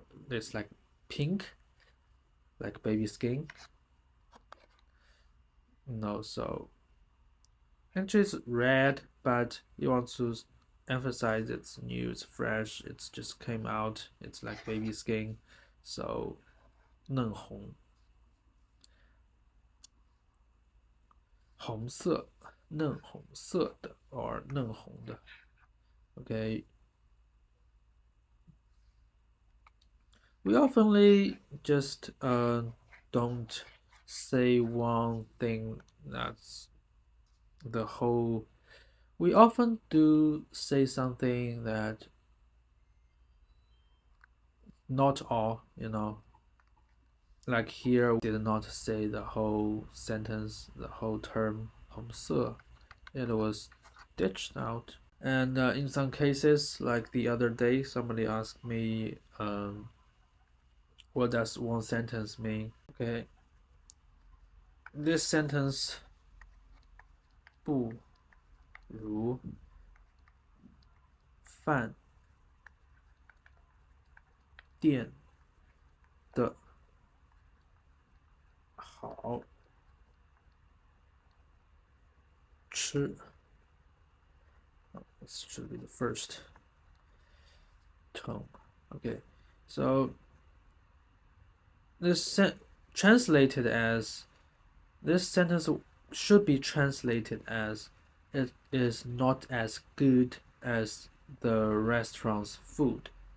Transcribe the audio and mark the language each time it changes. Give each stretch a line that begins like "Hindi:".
English: It's like pink, like baby skin. No, so actually it's red, but you want to emphasize it's new, it's fresh, it's just came out, it's like baby skin.
Chinese: So 嫩红 红色 嫩红色的 or 嫩红的 okay.
English: We oftenly just don't say one thing that's the whole. We often do say something that not all, you know. Like here, we did not say the whole sentence, the whole term 红色. It was ditched out. And in some cases, like the other day, somebody asked me, what does one sentence mean? Okay, this sentence
Chinese: 不如饭店的好吃.
English: This should be the first tone. Okay, so this translated as this sentence should be translated as it is not as good as the restaurant's food.